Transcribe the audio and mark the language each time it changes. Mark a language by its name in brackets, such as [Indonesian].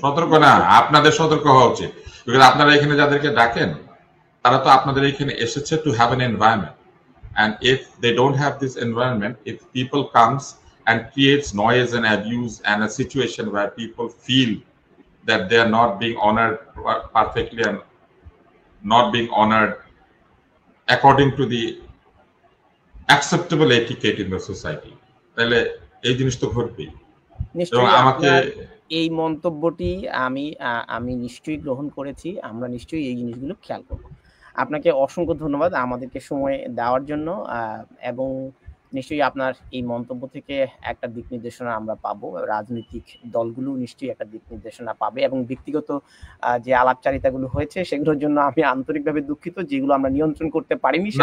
[Bangla] সতর্ক না, আপনাদের সতর্ক হওয়া উচিত। আপনারা এখানে যাদেরকে ডাকেন তারা তো আপনাদের এখানে এসেছে [English] to have an environment, and if they don't have this environment, if people comes and creates noise and abuse and a situation where people feel that they are not being honored perfectly and not being honored according to the acceptable etiquette in the society, [Bangla] তাহলে এই জিনিস তো ঘটবেই। নিশ্চয়ই আমাকে এই মন্তব্যটি আমি নিশ্চয়ই গ্রহণ করেছি, আমরা নিশ্চয়ই এই জিনিসগুলো খেয়াল করব। আপনাকে অসংখ্য ধন্যবাদ আমাদেরকে সময় দেওয়ার জন্য, এবং নিশ্চয়ই আপনার এই মন্তব্য থেকে একটা দিক নির্দেশনা আমরা পাবো, রাজনৈতিক দলগুলো নিশ্চয়ই একটা দিক নির্দেশনা পাবে, এবং ব্যক্তিগত যে আলাপচারিতাগুলো হয়েছে সেগুলোর জন্য আমি আন্তরিকভাবে দুঃখিত, যেগুলো আমরা নিয়ন্ত্রণ করতে পারিনি।